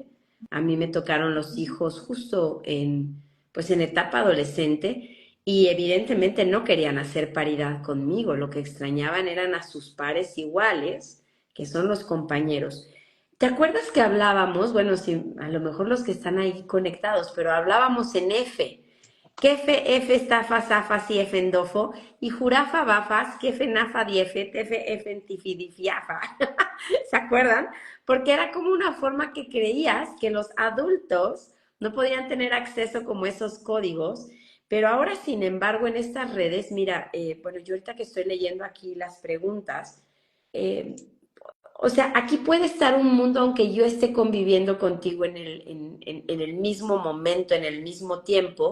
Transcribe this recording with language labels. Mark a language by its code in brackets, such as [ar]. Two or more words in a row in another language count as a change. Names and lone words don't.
[es] A mí me tocaron los hijos justo en, pues en etapa adolescente y evidentemente no querían hacer paridad conmigo, lo que extrañaban eran a sus pares iguales, que son los compañeros. ¿Te acuerdas que hablábamos? Bueno, sí, a lo mejor los que están ahí conectados, pero hablábamos en F. Kefe, F, estafa, zafa, si, endofo, y jurafa, bafas, kefe, nafa, diefe, tefe, efen, tifidifiafa. ¿Se acuerdan? Porque era como una forma que creías que los adultos no podían tener acceso como esos códigos, pero ahora, sin embargo, en estas redes, mira, bueno, yo ahorita que estoy leyendo aquí las preguntas, eh, o sea, aquí puede estar un mundo aunque yo esté conviviendo contigo en el mismo momento, en el mismo tiempo.